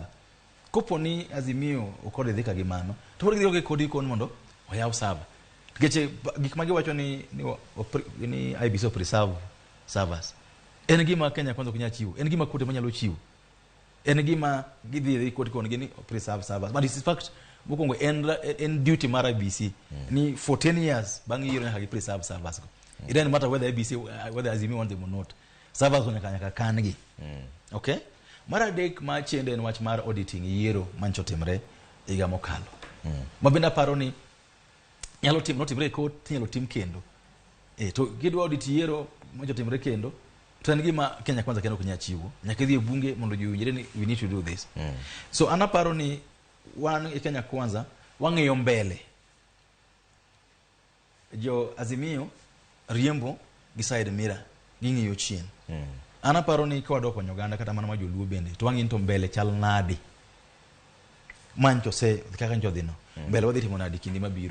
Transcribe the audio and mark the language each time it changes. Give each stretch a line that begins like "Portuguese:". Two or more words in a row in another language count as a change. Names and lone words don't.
Luo (Kenya and Tanzania): Kopo ni Azimio okode dhi ka gimano. To pod gidhi kodi kon mondo oyaw sava. Nikech gik ma giwacho ni IEBC
English: preserve servers.
Luo (Kenya and Tanzania): En gima Kenya Kwanza kunya chiwo. En gima kote manyalo chiwo. En gima gidhi kote kon gini
English: preserve servers. But in fact
Luo (Kenya and Tanzania): mokongo en duty mar IEBC ni
English: for 10 years
Luo (Kenya and Tanzania): bang' yiero nyaka gi
English: preserve servers
Luo (Kenya and Tanzania): go.
English: It doesn't matter whether whether Azimio want them or not.
Luo (Kenya and Tanzania): Servers go nyaka kan gi. Okay? Mar adek ma chende en wach mar auditing yiero mancho timre higa mokalo. Mabenda paro ni nyalo timre court, nyalo tim kendo. To gidwa audit yiero mancho timre kendo. To en gima Kenya Kwanza kendo kunya chiwo. Nyaka dhi e bunge mondo jiwinjre ni
English: we need to do this.
Luo (Kenya and Tanzania): So anaparo ni wan Kenya Kwanza wang'iyo mbele. Jo Azimio riembo gi
English: side mirror
Luo (Kenya and Tanzania): ging'iyo chien. Ana paro ni kwa doko nyoganda kata mana majoluo bende to wang'in to mbele chal nadi. Mancho se kaka njo dhino. Mbele wadhi timo nadi kindi mabiro.